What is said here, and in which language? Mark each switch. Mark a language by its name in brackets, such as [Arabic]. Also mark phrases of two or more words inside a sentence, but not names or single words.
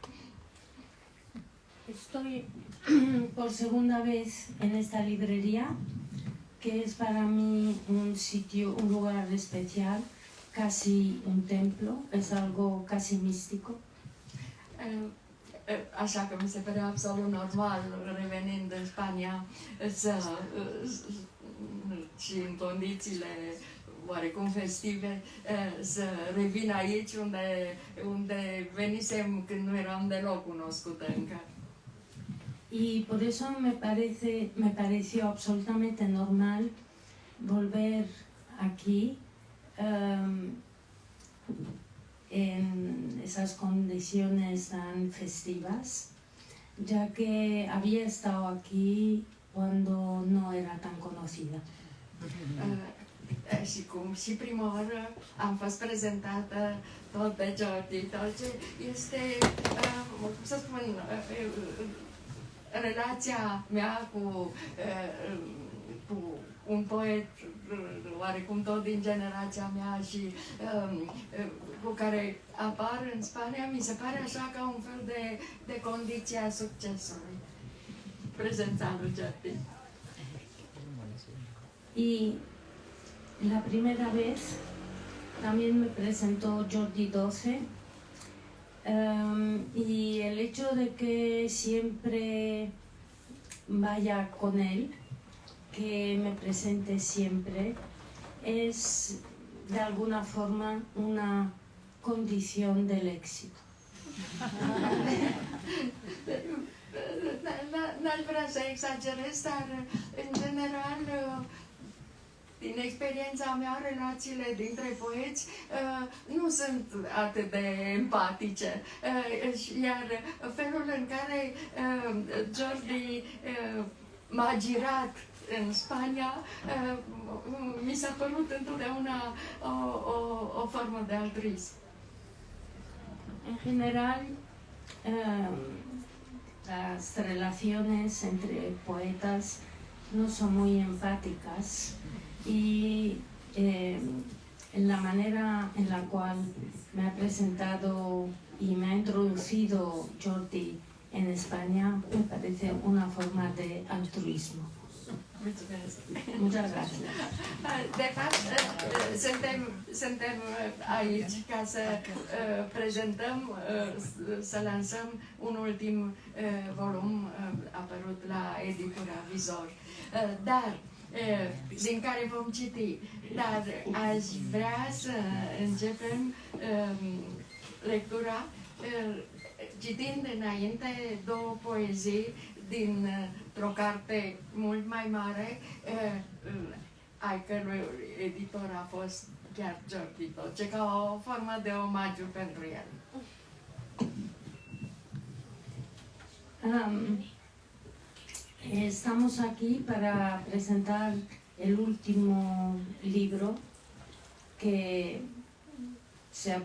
[Spanish] Estoy por segunda vez en esta librería, que es para mí un lugar especial, casi un templo, es algo casi místico. [Romanian] așa că mi se părea absolut normal, revenind în Spania, și în condițiile oarecum festive, să revin aici unde venisem când nu eram deloc cunoscută încă. [Spanish] Y por eso me pareció absolutamente normal volver aquí en esas condiciones tan festivas, ya que había estado aquí cuando no era tan conocida. [Romanian] Și cum și prima oară am fost prezentată tot de Jordi Dolce, este, cum să spun, relația mea cu un poet oarecum tot din generația mea și cu care apar în Spania, mi se pare așa ca un fel de condiție a succesului. Prezența lui Jordi. [Spanish] Y la primera vez también me presentó Jordi 12 y el hecho de que siempre vaya con él, que me presente siempre, es de alguna forma una condición del éxito. [Romanian] N-aș vrea să exagerez, dar în general, din experiența mea, relațiile dintre poeți nu sunt atât de empatice. Iar felul în care Jordi m-a girat în Spania mi s-a părut întotdeauna o formă de altruism. [Spanish] En general, las relaciones entre poetas no son muy empáticas y en la manera en la cual me ha presentado y me ha introducido Jordi en España me parece una forma de altruismo. [Romanian] Mulțumesc! [Spanish] Muchas gracias. [Romanian] De fapt, suntem aici ca să prezentăm, să lansăm un ultim volum apărut la editura Vizor. Dar, din care vom citi. Dar aș vrea să începem lectura citind înainte două poezii dintr-o carte mult mai mare, ai cărui editor a fost chiar Jordi Dolce, ca o formă de omagiu pentru el. [Spanish] Estamos aquí para presentar el último libro que se ha